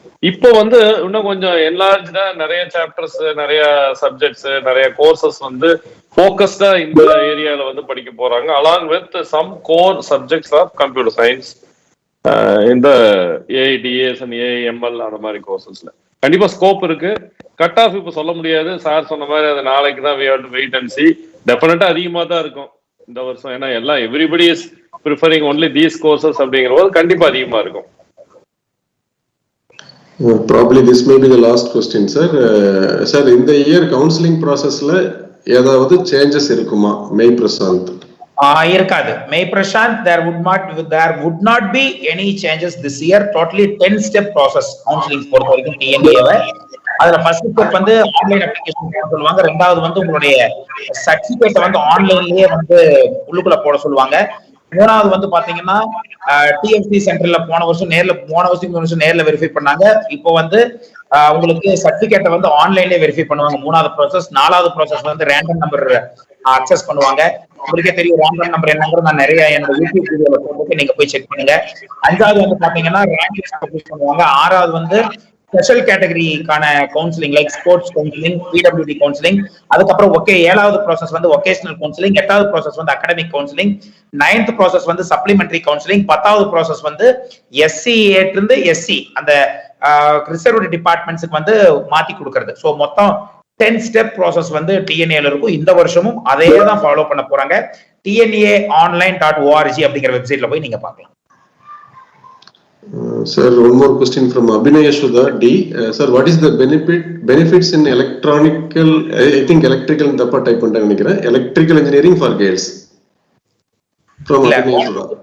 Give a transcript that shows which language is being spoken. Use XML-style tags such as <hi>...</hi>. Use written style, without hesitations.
<ta>இப்போ வந்து இன்னும் கொஞ்சம் என்லார்ஜா நிறைய சாப்டர்ஸ், நிறைய சப்ஜெக்ட்ஸ், நிறைய கோர்சஸ் வந்து ஃபோக்கஸ்டா இந்த ஏரியால வந்து படிக்க போறாங்க,</ta> <en>along with some core subjects of computer science,</en> <ta>இந்த ஏஐடிஎஸ் அண்ட் ஏஐஎம்எல் அந்த மாதிரி கோர்சஸ்ல கண்டிப்பா ஸ்கோப் இருக்கு. கட் ஆஃப் இப்போ சொல்ல முடியாது, சார் சொன்ன மாதிரி அது நாளைக்கு தான்</ta> <en>we have to wait and see.</en> <ta>டெஃபினட்டா அதிகமா தான் இருக்கும் இந்த வருஷம். ஏன்னா எல்லாம்</ta> <en>everybody is preferring only these courses</en> <ta>அப்படிங்கிற போது கண்டிப்பா அதிகமா இருக்கும்.</ta> <en>Probably this may be the last question, sir. Sir, in the year counseling process</en> <ta>ல ஏதாவது changes இருக்குமா? மே பிரசாந்த். இருக்காது.</ta> <en>மே Prashanth, there would not be any changes this year. Totally 10-step process counseling</en> <ta>பொறுத்த வரைக்கும்</ta> <en>TNA-வை.</en> <ta>அதுல ஃபர்ஸ்ட் ஸ்டெப் வந்து ஆன்லைன் அப்ளிகேஷன் போட சொல்லுவாங்க. ரெண்டாவது வந்து உங்களுடைய சர்டிபிகேட்டை வந்து ஆன்லைன்லயே வந்து உள்ளுக்குள்ள போட சொல்லுவாங்க. மூணாவது வந்து பாத்தீங்கன்னா டிஎஃப்சி சென்டர்ல போன வருஷம் நேர்ல வெரிஃபை பண்ணாங்க. இப்போ வந்து உங்களுக்கு சர்டிபிகேட்டை வந்து ஆன்லைன்லயே வெரிஃபை பண்ணுவாங்க. மூணாவது ப்ராசஸ். நாலாவது ப்ராசஸ் வந்து ரேண்டம் நம்பர் அக்சஸ் பண்ணுவாங்க. உங்களுக்கே தெரியும் ரேண்டம் நம்பர் என்னங்கிறது நான் நிறைய என்னோட யூடியூப் வீடியோல போட்டு நீங்க போய் செக் பண்ணுங்க. அஞ்சாவது வந்து பாத்தீங்கன்னா ரேங்க் லிஸ்ட் பப்ளிஷ் பண்ணுவாங்க. ஆறாவது வந்து special கேட்டகரிக்கான counselling like sports counselling, PWD counselling. அதுக்கப்புறம் ஏழாவது ப்ராசஸ் வந்து ஒகேஷனல் கவுன்சிலிங். எட்டாவது ப்ராசஸ் வந்து அகாடமிக் கவுன்சிலிங். 9th ப்ராசஸ் வந்து சப்ளிமெண்டரி கவுன்சிலிங். 10வது ப்ராசஸ் வந்து எஸ்சிஏ இருந்து எஸ்சி அந்த ரிசர்வ்டு டிபார்ட்மெண்ட்ஸுக்கு வந்து மாத்தி கொடுக்கறது. ஸோ மொத்தம் 10 ஸ்டெப் ப்ராசஸ் வந்து டிஎன்ஏல இருக்கும். இந்த வருஷமும் அதே தான் ஃபாலோ பண்ண போறாங்க. tnaonline.org அப்படிங்கிற வெப்சைட்ல போய் நீங்க பார்க்கலாம்.</ta> <en>Sir, one more question from Abhinay Yashoda D. Sir, what is the benefits in electrical</en> <ta>தப்பா டைப் பண்ணிட்டேன்னு நினைக்கிறேன்,</ta> <en>electrical engineering for girls? From Abhinay Yashoda.</en>